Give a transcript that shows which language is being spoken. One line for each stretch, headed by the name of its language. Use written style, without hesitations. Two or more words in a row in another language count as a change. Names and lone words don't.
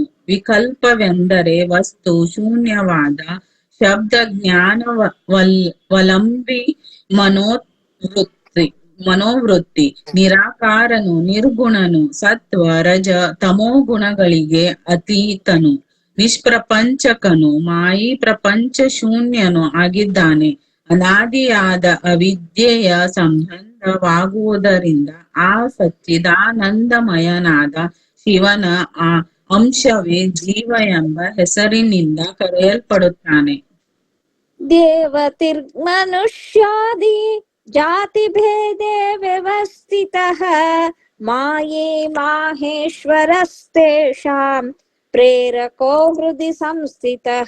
Kannada: ವಿಕಲ್ಪವೆಂದರೆ ವಸ್ತು ಶೂನ್ಯವಾದ ಶಬ್ದ ಜ್ಞಾನವಲಂಬಿ ಮನೋವೃತ್ತಿ. ನಿರಾಕಾರನು, ನಿರ್ಗುಣನು, ಸತ್ವ ರಜ ತಮೋ ಗುಣಗಳಿಗೆ ಅತೀತನು, ನಿಷ್ಪ್ರಪಂಚಕನು, ಮಾಯಿ ಪ್ರಪಂಚ ಶೂನ್ಯನು ಆಗಿದ್ದಾನೆ. ಅನಾದಿಯಾದ ಅವಿದ್ಯೆಯ ಸಂಬಂಧವಾಗುವುದರಿಂದ ಆ ಸಚ್ಚಿದಾನಂದಮಯನಾದ ಶಿವನ ಆ ಅಂಶವೇ ಜೀವ ಎಂಬ ಹೆಸರಿನಿಂದ ಕರೆಯಲ್ಪಡುತ್ತಾನೆ.
Sanskrit: ದೇವತಿರ್ಮನುಷ್ಯಾದಿ ಜಾತಿ ಭೇದೆ ವ್ಯವಸ್ಥಿತಃ ಮಾಯೇ ಮಾಹೇಶ್ವರಸ್ತೇಷಾಂ ಪ್ರೇರಕೋ ಹೃದಯ ಸಂಸ್ಥಿತಃ.